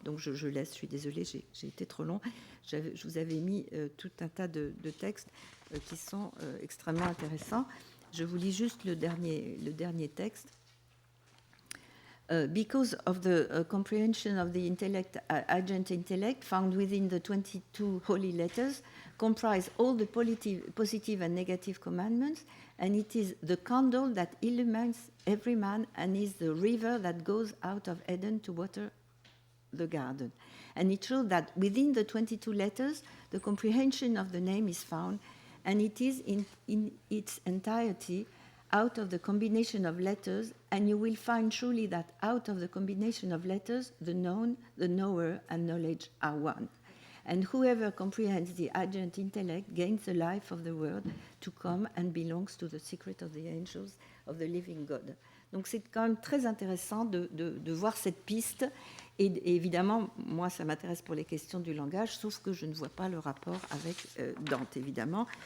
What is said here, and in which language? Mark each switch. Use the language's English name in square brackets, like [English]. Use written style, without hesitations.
[French] Donc je laisse, je suis désolée, j'ai été trop long. Je vous avais mis tout un tas de textes qui sont extrêmement intéressants. Je vous lis juste le dernier texte. [English] Because of the comprehension of the agent intellect found within the 22 holy letters, comprise all the positive and negative commandments, and it is the candle that illumines every man, and is the river that goes out of Eden to water the garden. And it shows that within the 22 letters, the comprehension of the name is found, and it is in its entirety out of the combination of letters, and you will find truly that out of the combination of letters, the known, the knower, and knowledge are one. And whoever comprehends the agent intellect gains the life of the world to come and belongs to the secret of the angels of the living God. [French] Donc c'est quand même très intéressant de voir cette piste Et évidemment, moi, ça m'intéresse pour les questions du langage, sauf que je ne vois pas le rapport avec Dante, évidemment.